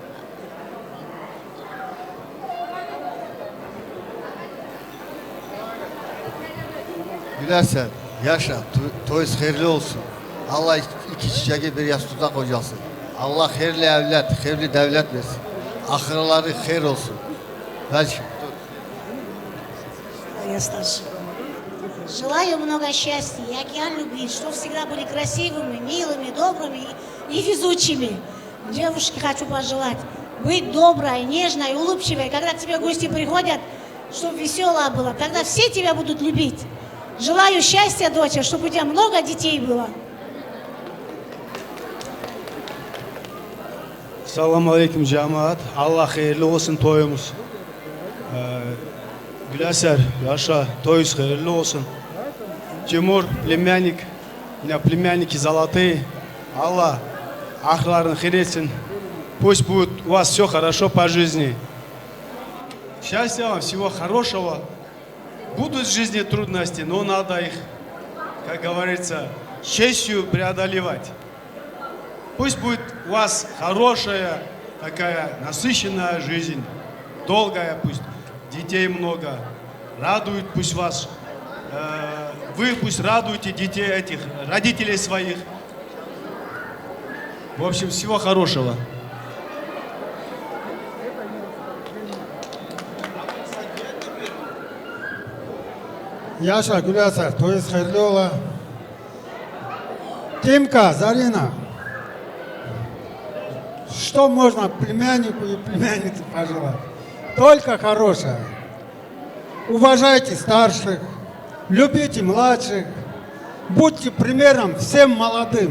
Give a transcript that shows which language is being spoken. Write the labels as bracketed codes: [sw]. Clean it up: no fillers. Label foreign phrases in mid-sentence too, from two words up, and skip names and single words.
[tr] Gülersen, yaşa, toyuz hayırlı olsun. Allah iki çiçeği bir yastıkta kocasın. Allah hayırlı evlat, hayırlı devlet versin. Ahırları hayır olsun. Belki. [ru] Желаю много счастья и океан любви, чтобы всегда были красивыми, милыми, добрыми и везучими. Девушке хочу пожелать быть доброй, нежной, улыбчивой, когда к тебе гости приходят, чтобы веселая была, когда все тебя будут любить. Желаю счастья, доча, чтобы у тебя много детей было. [tr] Selamun Aleyküm cemaat. Allah hayırlı olsun toyumuz. Güleser, yaşa, toyuz hayırlı olsun. [ru] Тимур, племянник, у меня племянники золотые. [tr] Allah ahırların hayır etsin. [ru] Пусть будет у вас все хорошо по жизни. Счастья вам, всего хорошего. Будут в жизни трудности, но надо их, как говорится, с честью преодолевать. Пусть будет у вас хорошая, такая насыщенная жизнь, долгая, пусть детей много, радует пусть вас, вы пусть радуете детей этих, родителей своих. В общем, всего хорошего. [tr] Yaşa Gülasar, toyuz hayırlı ola. [ru] Тимка, Зарина, что можно племяннику и племяннице пожелать? Только хорошее. Уважайте старших, любите младших, будьте примером всем молодым.